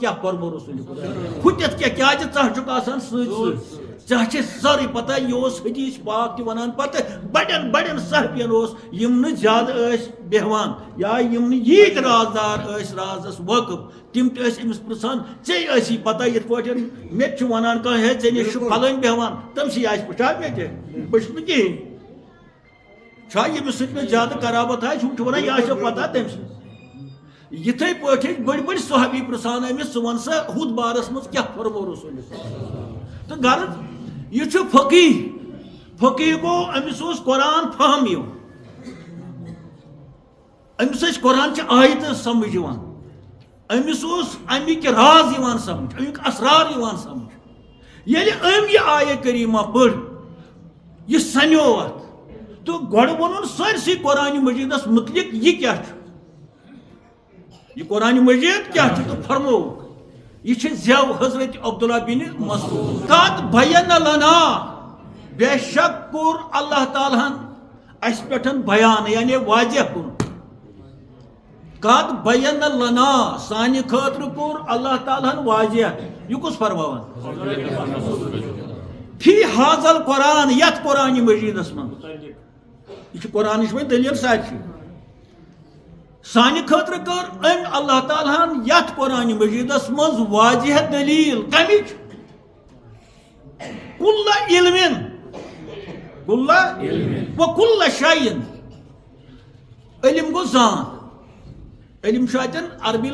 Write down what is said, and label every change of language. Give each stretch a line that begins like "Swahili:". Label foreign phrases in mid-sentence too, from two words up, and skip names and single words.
Kashmiri: کیٛاہ کوٚرمو رسوٗلِ خۄدا ہُتٮ۪تھ کیٛازِ ژٕ چھُکھ آسان سۭتۍ سۭتۍ ژےٚ چھے سٲرٕے پتہ یہِ اوس حدیٖث پاک تہِ وَنان پتہٕ بڑٮ۪ن صحابین اوس یِم نہٕ زیادٕ ٲسۍ بیٚہوان یا یِم نہٕ ییٖتۍ رازدار ٲسۍ رازس وٲقف تِم تہِ ٲسۍ أمِس پرٛژھان ژےٚ ٲسی پتہ یِتھ پٲٹھۍ مےٚ تہِ چھُ وَنان کانٛہہ ہے ژےٚ نِش چھُ پھلٲنۍ بیٚہوان تٔمسٕے آسہِ پٕٹھا مےٚ تہِ بہٕ چھُس نہٕ کِہیٖنۍ چھا ییٚمِس سۭتۍ مےٚ زیادٕ قرابت آسہِ ہُم چھِ وَنان یہِ آسیو پتہ تٔمۍ سٕنٛز یتھے پٲٹھۍ بڑی بڑی صحابی پرژھان أمِس ژٕ وَن سا ہُتھ بارس منٛز کیٛاہ فرمو رسول تہٕ غرض یہِ چھُ فقیٖح گوٚو أمِس اوس قرآن فہم یِوان أمِس ٲسۍ قرآنچہِ آیتہٕ سمجھ یِوان أمِس اوس اَمِکۍ راز یِوان سمجھ اَمیُک اسرار یِوان سمجھ ییٚلہِ أمۍ یہِ آیہِ کریٖمہ پٔر یہِ سنیو اَتھ تہٕ گۄڈٕ ووٚنُن سٲرسٕے قرآنہِ مجیٖدس مُتعلق یہِ کیٛاہ چھُ یہ قرآن مجید کیا چھُ تہٕ فرمووُکھ یہ چھِ زٮ۪و حضرت عبداللہ بن مسعود
Arabic: قد بین لنا
Kashmiri: بے شک کوٚر اللہ تعالیٰ ہن اَسہِ پٮ۪ٹھ بیان یعنی واضح کوٚر
Arabic: قد بین لنا
Kashmiri: سانہِ خٲطرٕ کوٚر اللہ تعالیٰ ہن واضح یہ کُس فرماوان
Arabic: فی حاضل قرآن
Kashmiri: یتھ قرآن مجیدس منٛز یہ چھِ قرآنٕچ وۄنۍ دٔلیٖل سارسی سانہِ خٲطرٕ کٔر أمۍ اللہ تعالیٰ ہن یتھ قرآن مجیدس منٛز واضح دلیٖل کمِچ
Arabic: کُلّ علمٍ وکُلّ شیءٍ
Kashmiri: علم گوٚو زان علم چھُ اتٮ۪ن عربی